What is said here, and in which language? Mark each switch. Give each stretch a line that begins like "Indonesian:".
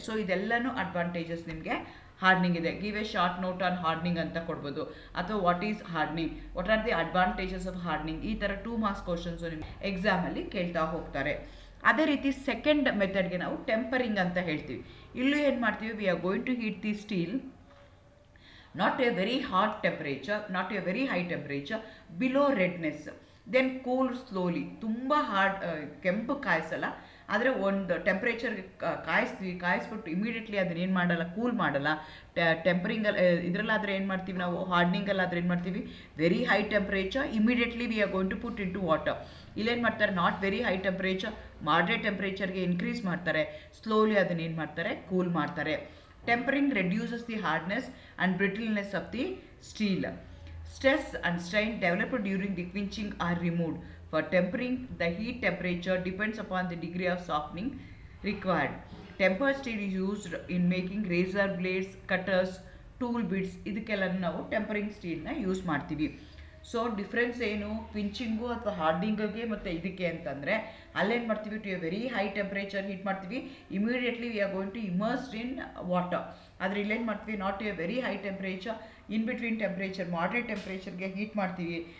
Kannada: So ಇದೆಲ್ಲನೂ advantages ನಿಮಗೆ hardening ಇದೆ.
English: give a short note on hardening
Kannada: ಅಂತ ಕೊಡ್ಬೋದು, ಅಥವಾ
English: What is hardening, what are the advantages of hardening.
Kannada: ಈ ಥರ 2 ಮಾರ್ಕ್ಸ್ ಕ್ವಶನ್ಸು ನಿಮಗೆ ಎಕ್ಸಾಮಲ್ಲಿ ಕೇಳ್ತಾ ಹೋಗ್ತಾರೆ. ಅದೇ ರೀತಿ ಸೆಕೆಂಡ್ ಮೆಥಡ್ಗೆ ನಾವು ಟೆಂಪರಿಂಗ್ ಅಂತ ಹೇಳ್ತೀವಿ. ಇಲ್ಲೂ ಏನು ಮಾಡ್ತೀವಿ,
English: We are going to heat the steel not a very hot temperature, not a very high temperature, below redness, then cool slowly.
Kannada: ತುಂಬ ಹಾರ್ಡ್ ಕೆಂಪು ಕಾಯಿಸಲ್ಲ, ಆದರೆ ಒಂದು ಟೆಂಪ್ರೇಚರ್ಗೆ ಕಾಯಿಸ್ಬಿಟ್ಟು ಇಮಿಡಿಯೇಟ್ಲಿ ಅದನ್ನ ಏನು ಮಾಡಲ್ಲ, ಕೂಲ್ ಮಾಡಲ್ಲ. ಟೆಂಪರಿಂಗಲ್ಲಿ ಇದರಲ್ಲಾದರೆ ಏನು ಮಾಡ್ತೀವಿ
English: ನಾವು, ಹಾರ್ಡ್ನಿಂಗಲ್ಲಾದರೆ ಏನು ಮಾಡ್ತೀವಿ, very high temperature, immediately we are going to put into water.
Kannada: ಇಲ್ಲೇನು ಮಾಡ್ತಾರೆ, not very high temperature, moderate ಟೆಂಪ್ರೇಚರ್ಗೆ increase ಮಾಡ್ತಾರೆ, ಸ್ಲೋಲಿ ಅದನ್ನ ಏನು ಮಾಡ್ತಾರೆ, ಕೂಲ್ ಮಾಡ್ತಾರೆ.
English: Tempering reduces the hardness and brittleness of the steel. Stress and strain developed during the quenching are removed. For tempering, the heat temperature depends upon the degree of softening required. Tempered steel is used in making razor blades, cutters, tool bits.
Kannada: ಇದಕ್ಕೆಲ್ಲ ನಾವು tempering ಸ್ಟೀಲ್ನ use ಮಾಡ್ತೀವಿ. So difference ಏನು, ಕ್ವಿಂಚಿಂಗು ಅಥವಾ ಹಾರ್ಡ್ನಿಂಗ್ಗೆ ಮತ್ತು ಇದಕ್ಕೆ ಅಂತಂದರೆ, ಅಲ್ಲೇನು ಮಾಡ್ತೀವಿ, to A very high temperature heat ಮಾಡ್ತೀವಿ, immediately
English: We are going to immersed in water.
Kannada: ಆದರೆ ಇಲ್ಲೇನು ಮಾಡ್ತೀವಿ,
English: not to a very high temperature,
Kannada: in between temperature, moderate ಟೆಂಪ್ರೇಚರ್ಗೆ heat ಮಾಡ್ತೀವಿ.